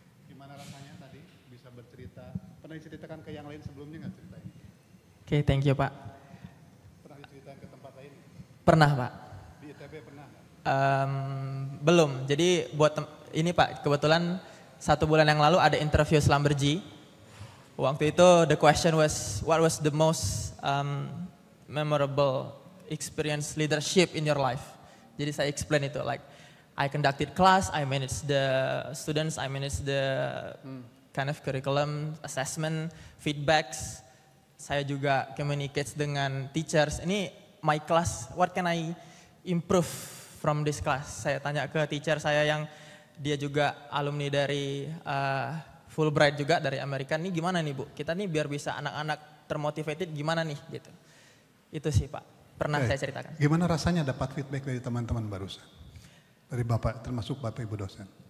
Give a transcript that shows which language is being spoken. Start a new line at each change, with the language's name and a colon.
Indonesian: Gimana rasanya tadi bisa bercerita? Pernah diceritakan ke yang lain sebelumnya nggak ceritanya? Oke,
English: thank you
Indonesian: Pak. Pernah diceritakan ke tempat lain? Pernah Pak. Di ITB pernah nggak? Belum. Jadi buat ini Pak, kebetulan 1 bulan yang lalu ada interview Slumberjee. Waktu itu
English: the question was, what was the most memorable experience leadership in your life?
Indonesian: Jadi saya explain itu,
English: like I conducted class, I managed the students, I managed the kind of curriculum, assessment, feedbacks.
Indonesian: Saya juga communicate dengan
English: teachers. Ini my class, what can I improve from this class?
Indonesian: Saya tanya ke teacher saya yang dia juga alumni dari Fulbright juga dari Amerika. Ini gimana nih Bu? Kita nih biar bisa anak-anak termotivated gimana nih gitu. Itu sih Pak, pernah saya ceritakan. Gimana rasanya dapat feedback dari teman-teman barusan? Dari Bapak, termasuk Bapak Ibu dosen?